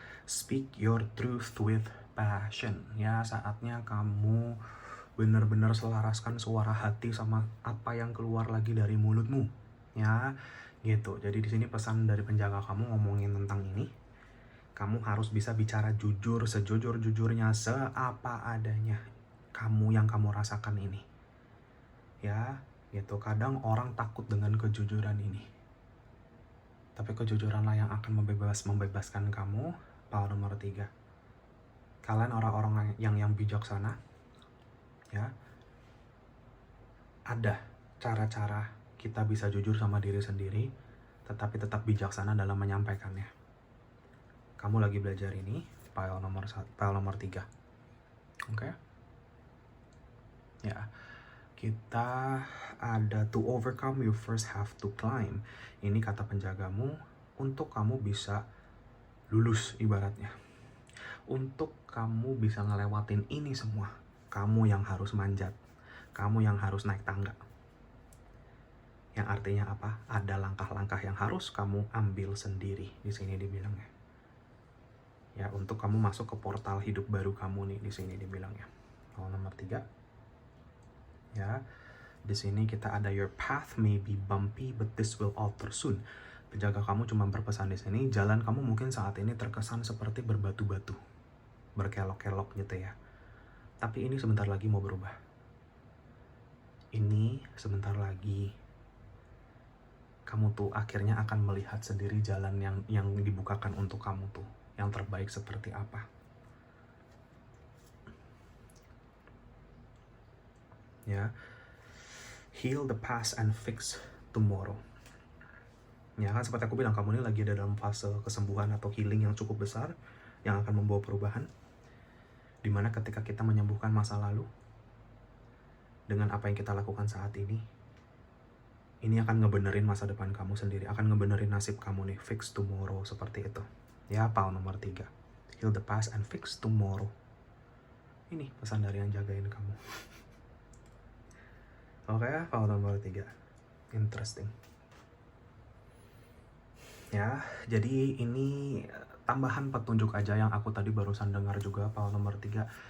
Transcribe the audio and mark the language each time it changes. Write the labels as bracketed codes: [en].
[en] Speak your truth with passion. [id] Ya, saatnya kamu benar-benar selaraskan suara hati sama apa yang keluar lagi dari mulutmu, ya gitu. Jadi di sini pesan dari penjaga kamu ngomongin tentang ini. Kamu harus bisa bicara jujur, sejujur-jujurnya, seapa adanya kamu yang kamu rasakan ini, ya gitu. Kadang orang takut dengan kejujuran ini, tapi kejujuranlah yang akan membebaskan kamu. Pile nomor 3. Kalian orang-orang yang bijaksana, ya. Ada cara-cara kita bisa jujur sama diri sendiri, tetapi tetap bijaksana dalam menyampaikannya. Kamu lagi belajar ini, pile nomor 3. Oke? Ya. Kita ada [en] to overcome you first have to climb. [id] Ini kata penjagamu untuk kamu bisa lulus ibaratnya. Untuk kamu bisa ngelewatin ini semua, kamu yang harus manjat. Kamu yang harus naik tangga. Yang artinya apa? Ada langkah-langkah yang harus kamu ambil sendiri. Di sini dibilangnya. Ya, untuk kamu masuk ke portal hidup baru kamu nih, di sini dibilangnya. Nomor 3. Ya. Di sini kita ada [en] your path may be bumpy but this will alter soon. [id] Penjaga kamu cuma berpesan di sini, jalan kamu mungkin saat ini terkesan seperti berbatu-batu, berkelok-kelok gitu ya. Tapi ini sebentar lagi mau berubah. Ini sebentar lagi kamu tuh akhirnya akan melihat sendiri jalan yang dibukakan untuk kamu tuh, yang terbaik seperti apa. [en] Ya. Heal the past and fix tomorrow. [id] Ya kan seperti aku bilang, kamu ini lagi ada dalam fase kesembuhan atau healing yang cukup besar, yang akan membawa perubahan. Dimana ketika kita menyembuhkan masa lalu, dengan apa yang kita lakukan saat ini akan ngebenerin masa depan kamu sendiri, akan ngebenerin nasib kamu nih, [en] fix tomorrow, [id] seperti itu. Ya, PAL nomor 3. [en] Heal the past and fix tomorrow. [id] Ini pesan dari yang jagain kamu. Oke, PAL nomor 3. Interesting. Ya, jadi ini tambahan petunjuk aja yang aku tadi barusan dengar juga, PAL nomor 3.